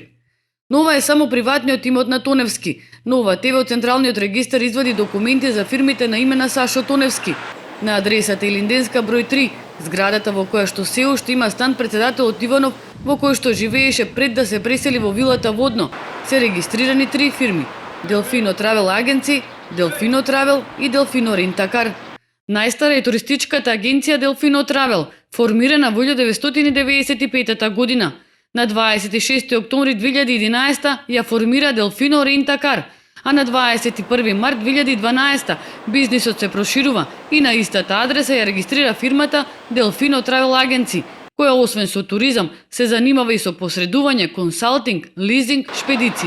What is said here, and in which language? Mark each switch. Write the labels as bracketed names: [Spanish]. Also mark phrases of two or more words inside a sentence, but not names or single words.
[Macedonian] Нова е само приватниот имот на Тоневски. Нова ТВ од Централниот регистар извади документи за фирмите на име на Сашо Тоневски. На адресата Илинденска број 3, зградата во која што се уште има стан председателот Иванов, во кој што живееше пред да се пресели во вилата Водно, се регистрирани 3 фирми: Delfino Travel Agency, Delfino Travel и Delfino Rent-A-Car. Најстара е туристичката агенција Delfino Travel, формирана во 1995 година. На 26 октомври 2011 ја формира Delfino Rent-A-Car, а на 21 март 2012 бизнисот се проширува и на истата адреса ја регистрира фирмата Delfino Travel Agency, која освен со туризам се занимава и со посредување, консалтинг, лизинг, шпедиција.